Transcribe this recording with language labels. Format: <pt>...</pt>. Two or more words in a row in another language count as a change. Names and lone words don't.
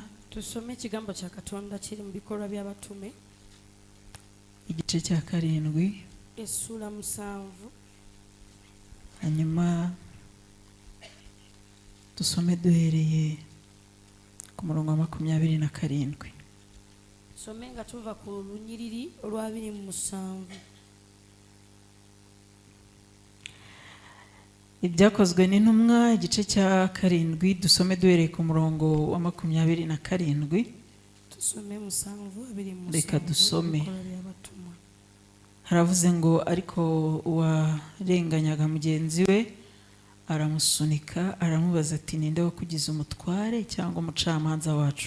<rw>tusome ikigambo cya Katonda kiri mu bikorwa by'abatume igice cya 7,</rw> <lg>essula 7.</lg> <rw>hanyuma dusome duhereye ku murongo wa 27.</rw> <lg>some nga tuva ku lunyiriri olwa 27.</lg> <rw>Ibyakozwe n'intumwa igice cya 7, dusome duhereye ku murongo wa 27. Tusome 7:27. Reka dusome. Ibikorwa by'abatumwa. Haravuze ngo ariko uwarenganyaga mugenzi we aramusunika aramubaza ati ninde wakugize umutware cyangwa umucamanza wacu?</rw>